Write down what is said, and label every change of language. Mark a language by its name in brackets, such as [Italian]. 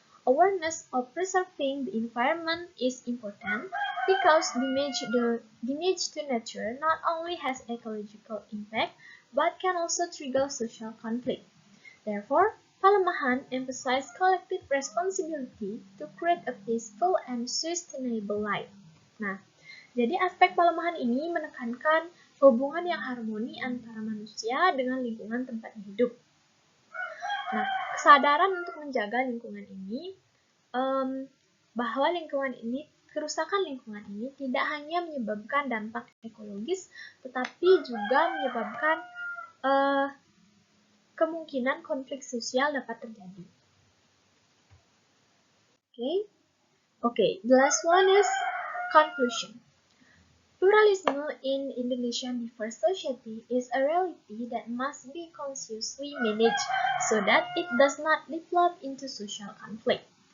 [English] Awareness of preserving the environment is important because damage to nature not only has ecological impact but can also trigger social conflict. Therefore, Palemahan emphasizes collective responsibility to create a peaceful and sustainable life. [Indonesian] Nah, jadi aspek Palemahan ini menekankan hubungan yang harmoni antara manusia dengan lingkungan tempatnya hidup. Nah, kesadaran untuk menjaga lingkungan ini, bahwa kerusakan lingkungan ini tidak hanya menyebabkan dampak ekologis, tetapi juga menyebabkan kemungkinan konflik sosial dapat terjadi. [English] Okay, the last one is conclusion. Pluralism in Indonesian diverse society is a reality that must be consciously managed so that it does not develop into social conflict.